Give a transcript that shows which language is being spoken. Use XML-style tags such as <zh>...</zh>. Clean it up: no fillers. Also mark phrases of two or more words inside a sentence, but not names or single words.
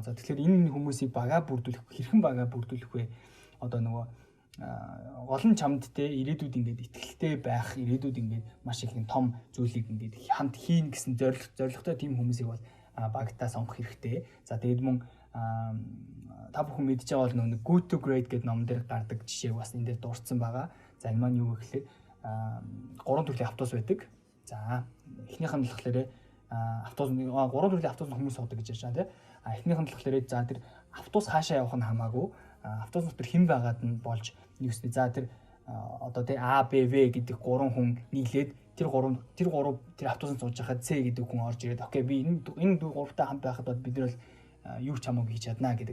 <mn>За тэгэхээр энэ хүмүүсийг багаа бүрдүүлэх, хэрхэн багаа бүрдүүлэх вэ? Одоо нөгөө гол нь чамд те ирээдүйд ингээд итгэлтэй байх, ирээдүйд ингээд маш их том зүйлийг ингээд хамт хийн гэсэн зорилготой тийм хүмүүсийг бол багтаа сонгох хэрэгтэй. За тэгээд мөн та бүхэн мэдж байгаа бол нэг good to great гэдэг ном дээр гардаг жишээг бас энэ дээр дурдсан байгаа. За энэ маань юу гэхээр 3 төрлийн автобус байдаг. За эхнийх нь болохоор автобус 3 төрлийн автобус хүмүүс суудаг гэж ярьж байгаа тийм. Эхнийх нь болохоор за тэр автобус хаашаа явах нь хамаагүй. Автобус дотор хэн байгаад нь болж нэгсний за тэр одоо тий А Б В гэдэг 3 хүн нийлээд тэр автобусанд сууж байхад С гэдэг хүн орж ирээд окей би энэ гуравтай хамт байхад бол бид нар юу ч хамаагүй хийж чадна гэдэг.</mn>